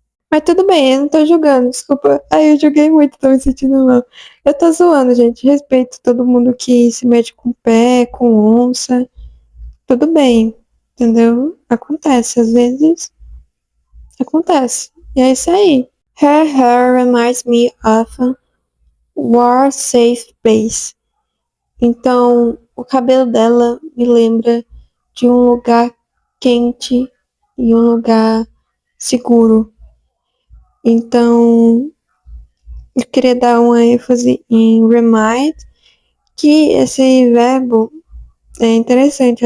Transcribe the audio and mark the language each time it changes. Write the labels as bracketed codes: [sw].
[pt] Mas tudo bem, eu não tô julgando, desculpa. Ai, eu julguei muito, tô me sentindo mal. Eu tô zoando, gente. Respeito todo mundo que se mete com pé, com onça. Tudo bem, entendeu? Acontece, às vezes acontece. E é isso aí. [en] Her hair reminds me of a war safe place. [pt] Então, o cabelo dela me lembra de um lugar quente e um lugar seguro. Então, eu queria dar uma ênfase em remind, que esse verbo é interessante.